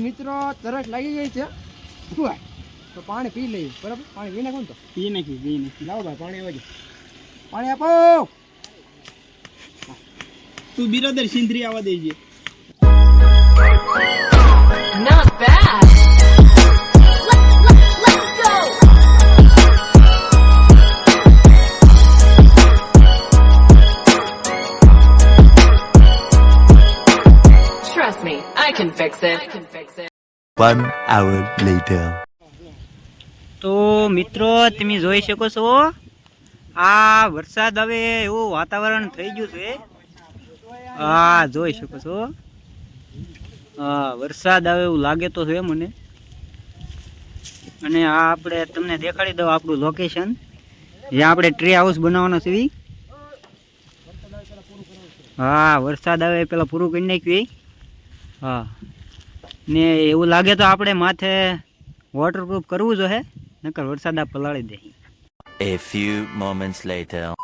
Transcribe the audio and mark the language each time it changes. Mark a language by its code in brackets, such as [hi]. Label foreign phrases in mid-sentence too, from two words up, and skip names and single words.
[gu] મિત્રો તરસ લાગી ગઈ છે શું તો પાણી પી લઈએ બરાબર પાણી પી નાખો ને તો પી નાખ્યું લાવો ભાઈ પાણી આવજો પાણી આપો તું બિરાદર સિંધરી આવવા દેજે. [en] Not bad. Let's go. Trust me, I can fix it. 1 hour later. [gu] તો મિત્રો તમે જોઈ શકો છો આ વરસાદ આવે એવું વાતાવરણ થઈ ગયું છે. હા જોઈ શકો છો. હા વરસાદ આવે એવું લાગે તો છે મને. અને આ આપણે તમને દેખાડી દઉં આપણું લોકેશન જ્યાં આપણે ટ્રી હાઉસ બનાવવાનો છે. હા વરસાદ આવે પેલા પૂરું કરી નાખ્યું. હા ને એવું લાગે તો આપણે માથે વોટરપ્રૂફ કરવું જોઈએ નકર વરસાદ આ પલાળી દે. [en] A few moments later.